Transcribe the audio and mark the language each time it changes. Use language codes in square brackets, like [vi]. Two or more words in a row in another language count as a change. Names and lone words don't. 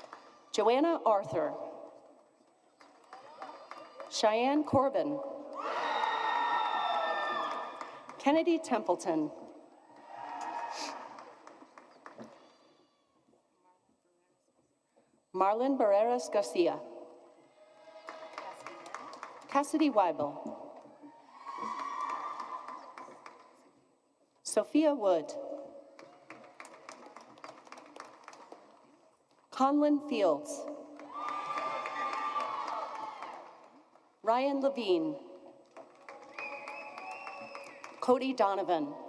[en] Joanna Arthur. Cheyenne Corbin. Kennedy Templeton. Marlon Barreras Garcia. Cassidy Weibel. Sophia Wood. Conlon Fields. Ryan Levine. Cody Donovan.